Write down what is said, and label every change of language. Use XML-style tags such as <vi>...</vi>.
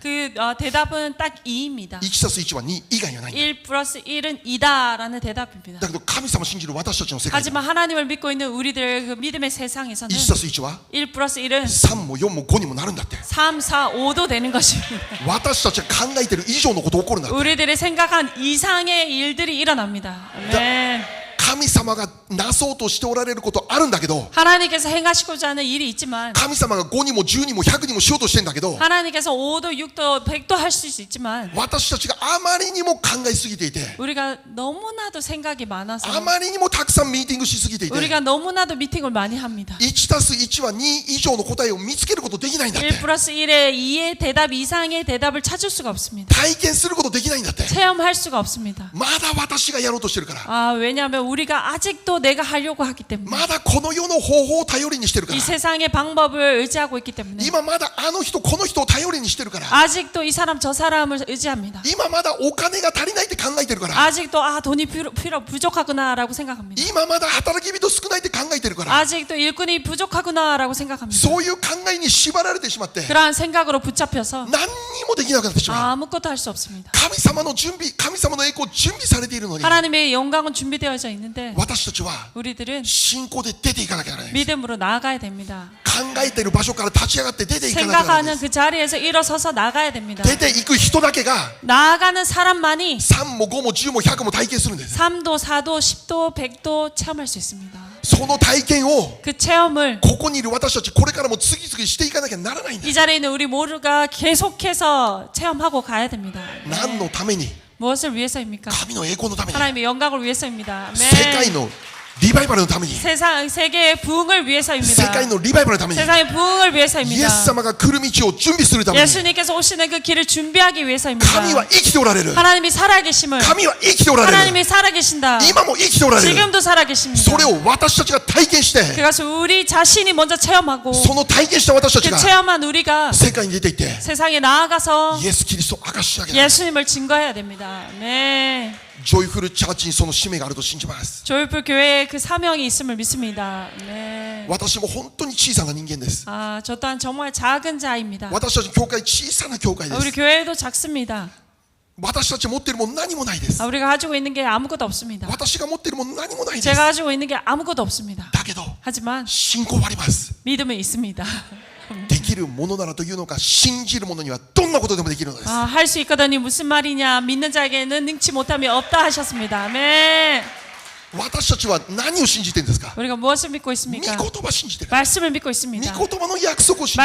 <ko>그 대답은 딱 2입니다.</ko> <ja>1+1 は2以外にはないんだ</ja> <ko>1 플러스 1은 2다라는 대답입니다.</ko> <ja>だけど神様信じる私たちの世界で</ja> <ko>하지만 하나님을 믿고 있는 우리들의 그 믿음의 세상에서는</ko> <ja>1+1 は</ja> <ko>1 플러스 1은</ko> <ja>3も4も5にもなるんだって</ja> <ko>3, 4, 5도 되는 것입니다.</ko> <ja>私たちが考えてる以上のこと起こるんだって</ja> <ko>우리들이 생각한 이상의 일들이 일어납니다. 아멘.</ko> <ja>神様がなそうとしておられることあるんだけど</ja> <ko>하나님께서 행하시고자 하는 일이 있지만</ko> <ja>神様が5にも10にも100にもしようとしてんだけど</ja> <ko>하나님께서 5도 6도 100도 하실 수 있지만</ko> <ja>私たちがあまりにも考えすぎていて</ja> <ko>우리가 너무나도 생각이 많아서</ko> <ja>あまりにもたくさんミーティングしすぎていて</ja> <ko>우리가 너무나도 미팅을 많이 합니다.</ko> <ja>1+1 は2以上の答えを見つけることできないんだって</ja> <ko>1 플러스 1의 2의 대답 이상의 대답을 찾을 수가 없습니다.</ko> <ja>体験することできないんだって</ja> <ko>체험할 수가 없습니다.</ko> <ja>まだ私がやろうとしてるから</ja> <ko>왜냐하면 우리가 아직도 내가 하려고 하기 때문에</ko> <ja>まだこの世の方法を頼りにしてるか</ja> <ko>이</ko> <ja>ら</ja> <ko>세상의 방법을 의지하고 있기 때문에</ko> <ja>今まだあの人この人を頼りにしてるから</ja> <ko>아직도 이 사람 저 사람을 의지합니다.</ko> <ja>今まだお金が足りないって考えてるから</ja> <ko>아직도 돈이 부족하구나라고 생각합니다.</ko> <ja>今まだ働き人少ないって考えてるから</ja> <ko>아직도 일꾼이 부족하구나라고 생각합니다.</ko> <ja>そういう考えに縛られてしまって</ja> <ko>그러한 생각으로 붙잡혀서</ko> <ja>何にもできなくなってしまう</ja> <ko>아무것도 할 수 없습니다.</ko> <ja>神様の準備神様の栄光準備されているのに</ja> <ko>하나님의 영광은 준비되어져 있는데</ko> <ja>私たちは</ja> <ko>우리들은</ko> <ja>信仰で出ていかなきゃならない</ja> <ko>믿음으로 나아가야 됩니다.</ko> <ja>考えている場所から立ち上がって出ていかなきゃならない</ja> <ko>생각하는 그 자리에서 일어서서 나가야 됩니다.</ko> <ja>出ていく人だけが</ja> <ko>나아가는 사람만이</ko> <ja>3も5も10も100も体験するんです</ja> <ko>3도, 4도, 10도, 100도 체험할 수 있습니다.</ko> <ja>その体験を</ja> <ko>그 체험을</ko> <ja>ここにいる私たちこれからも次々していかなきゃならないんだ</ja> <ko>이 자리에 있는 우리 모두가 계속해서 체험하고 가야 됩니다.</ko> <ja>何のために</ja> <ko>무엇을 위해서입니까?</ko> <ja>神の栄光のために</ja> <ko>하나님의 영광을 위해서입니다.</ko> <ja>世界</ja> <ko>아멘.</ko> <ja>のリバイバルのために</ja> <ko>세계의 부흥을</ko> <ja>世</ja> <ko>위해서입니다.</ko> <ja>界のリバイバルのために</ja> <ko>세상의 부흥을</ko> <ja>イエス</ja> <ko>위해서입니다.</ko> <ja>様が来る道を準備するために</ja> <ko>예수님께서 오시는 그 길을 준비하기 위해서입니다.</ko> <ja>神は生きておられる</ja> <ko>하나님이 살아계심을</ko> <ja>神は生きておられる</ja> <ko>하나님이 살아계신다.</ko> <ja>今も生きておられる</ja> <ko>지금도 살아계십니다.</ko> <ja>それを私たちが体験して</ja> <ko>그것을 우리 자신이 먼저 체험하고</ko> <ja>その体験した私たち</ja> <ko>그</ko> <ja>が</ja> <ko>체험한 우리가</ko> <ja>世界に出ていって</ja> <ko>세상에 나아가서</ko> <ja>イエス・キリストを明かし上げる</ja> <ko>예수님을 증거해야 됩니다. 네.</ko> <ja>ジョイフルチャーチにその使命があると信じます</ja> <ko>조이풀 교회에 그 사명이 있음을 믿습니다. 네.</ko> <ja>私も本当に小さな人間です</ja> <ko>아, 저 또한 정말 작은 자입니다.</ko> <ja>私たちの教会小さな教会で</ja> <ko>우리</ko> <ja>す</ja> <ko>교회도 작습니다.</ko> <ja>私たち持っているもの何もないです</ja> <ko>아, 우리가 가지고 있는 게 아무것도 없습니다.</ko> <ja>私が持っているもの何もないです</ja> <ko>제가 가지고 있는 게 아무것도 없습니다.</ko> <ja>だけど</ja> <ko>하지만</ko> <ja>信仰はあります</ja> <ko>믿음은 있습니다.</ko> <ja>できるものならというのか信じるものにはどんなことでもできるのです</ja> <ko>아, 할 수 있거든요. 무슨 말이냐? 믿는 자에게는 능치 못함이 없다 하셨습니다. 아멘.</ko> <ja>私たちは何を信じているんですか</ja> <ko>우리가 무엇을 믿고</ko> <ja>御</ja> <ko>있습니까?</ko> <ja>言葉信じてる</ja> <ko>말씀을 믿고</ko> <ja>御</ja> <ko>있습니다.</ko> <ja>言葉の約束を信じてる</ja>